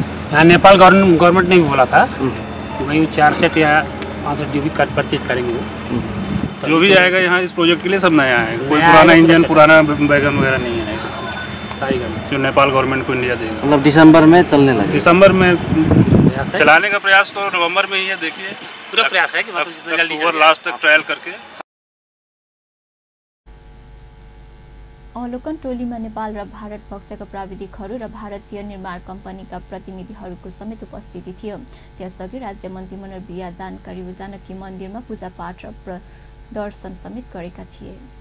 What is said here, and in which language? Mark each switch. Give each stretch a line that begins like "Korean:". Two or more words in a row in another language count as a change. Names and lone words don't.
Hindi: यहाँ नेपाल गवर्नमेंट ने भी बोला था वही 4 सेट या 5 सेट जो भी परचेज करेंगे वो जो भी आएगा यहाँ इस प्रोजेक्ट के लिए सब नया आएगा। कोई पुराना इंजन पुराना वैगन वगैरह नहीं आएगा
Punjabi: सारी गल
Hindi: जो नेपाल गवर्नमेंट को इंडिया देगा। मतलब दिसंबर में चलने लगे? दिसंबर में चलाने का प्रयास तो नवंबर में ही है। देखिए पूरा प्रयास है कि अक्टूबर लास्ट तक ट्रायल करके।
Nepali: अवलोकन टोलीमा नेपाल र भारत पक्षका प्राविधिकहरू र भारतीय निर्माण कम्पनीका प्रतिनिधिहरूको समेत उपस्थिति थियो। त्यसअघि राज्य मन्त्री मनोहर बिया जानकी मन्दिरमा पूजापाठ र प्रदर्शन समेत गरेका थिए।